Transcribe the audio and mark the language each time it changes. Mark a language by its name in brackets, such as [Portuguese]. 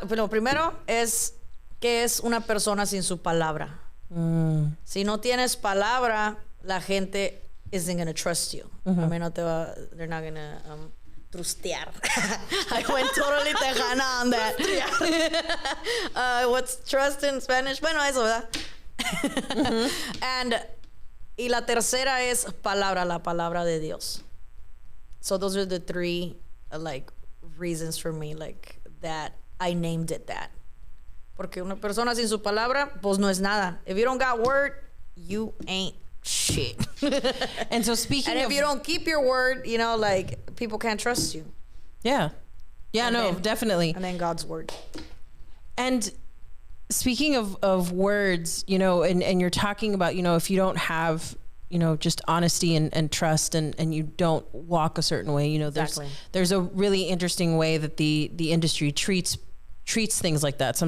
[Spanish] Primero es que es una persona sin su palabra. Si no tienes palabra, la gente [English] isn't going to trust you. I mean, they're not going to trustear. I went totally tejana on that. What's trust in Spanish? [Spanish] Bueno, eso, ¿verdad? [English] And [Spanish] y la tercera es palabra, la palabra de Dios. [English] So those are the 3 reasons for me that I named it that. [Spanish] Porque una persona sin su palabra, pues no es nada. [English] If you don't got word, you ain't shit. And so speaking and if you don't keep your word, people can't trust you. Yeah. Yeah, and definitely. And then God's word. And speaking of words, and you're talking about, if you don't have, just honesty and trust and you don't walk a certain way, there's a really interesting way that the industry treats things like that.